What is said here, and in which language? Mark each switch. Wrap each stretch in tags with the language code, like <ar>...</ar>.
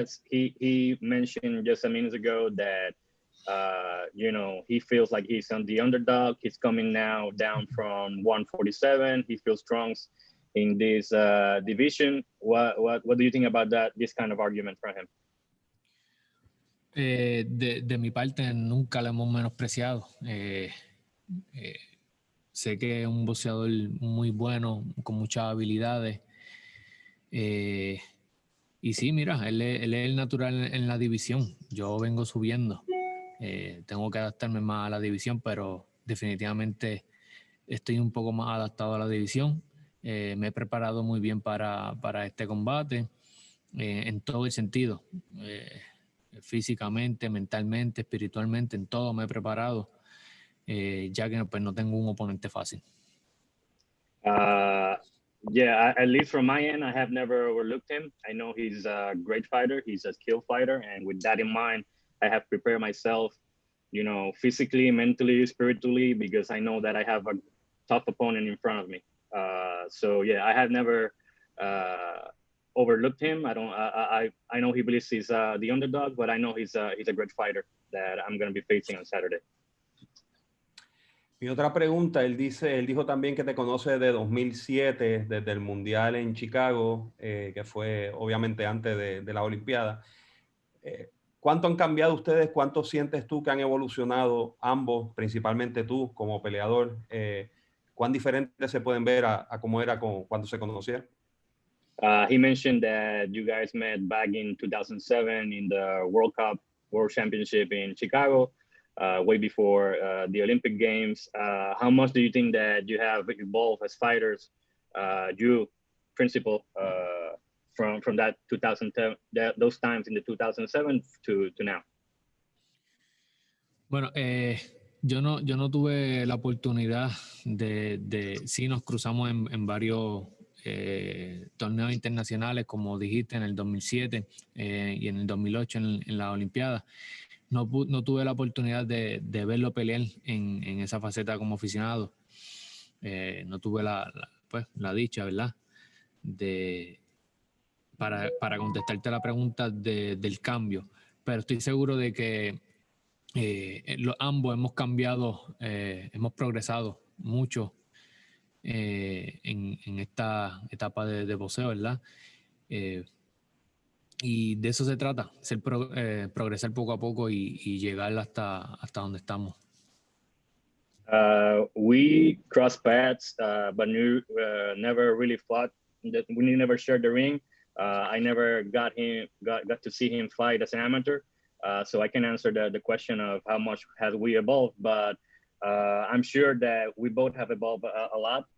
<en>He mentioned just a minute ago that you know, he feels like he's on the underdog. He's coming now down from 147. He feels strong in this division. What do you think about that? This kind of argument from him?</en> <es>De mi parte, nunca lo hemos menospreciado. Sé que es un boxeador muy bueno, con muchas habilidades. Y sí, mira, él es el natural en la división. Yo vengo subiendo. Tengo que adaptarme más a la división, pero definitivamente estoy un poco más adaptado a la división. Me he preparado muy bien para este combate, en todo el sentido. Físicamente, mentalmente, espiritualmente, en todo me he preparado, ya que pues, no tengo un oponente fácil.</es> <en>Yeah, at least from my end, I have never overlooked him. I know he's a great fighter. He's a skilled fighter. And with that in mind, I have prepared myself, you know, physically, mentally, spiritually, because I know that I have a tough opponent in front of me. So yeah, I have never overlooked him. I know he believes he's the underdog, but I know he's a great fighter that I'm going to be facing on Saturday.</en> <es>Mi otra pregunta, él dijo también que te conoce de 2007, desde el Mundial en Chicago, que fue obviamente antes de la Olimpiada. ¿Cuánto han cambiado ustedes? ¿Cuánto sientes tú que han evolucionado ambos, principalmente tú como peleador? ¿Cuán diferentes se pueden ver a cómo era cuando se conocieron?</es> <en>He mentioned that you guys met back in 2007 in the World Cup, World Championship in Chicago, way before the Olympic Games. How much do you think that you have evolved as fighters, you, principal, from that 2010, those times in the 2007 to now?</en> <es>Bueno, yo no tuve la oportunidad sí nos cruzamos en varios torneos internacionales, como dijiste, en el 2007 y en el 2008 en la Olimpiada. No tuve la oportunidad de verlo pelear en esa faceta como aficionado. No tuve la dicha, ¿verdad? Para contestarte la pregunta del cambio. Pero estoy seguro de que ambos hemos cambiado, hemos progresado mucho en esta etapa de boxeo, ¿verdad? Y de eso se trata, progresar poco a poco y llegar hasta donde estamos.</es> <en>We crossed paths, but never really fought. We never shared the ring. I never got to see him fight as an amateur. So I can answer the question of how much has we evolved, but I'm sure that we both have evolved a lot.</en>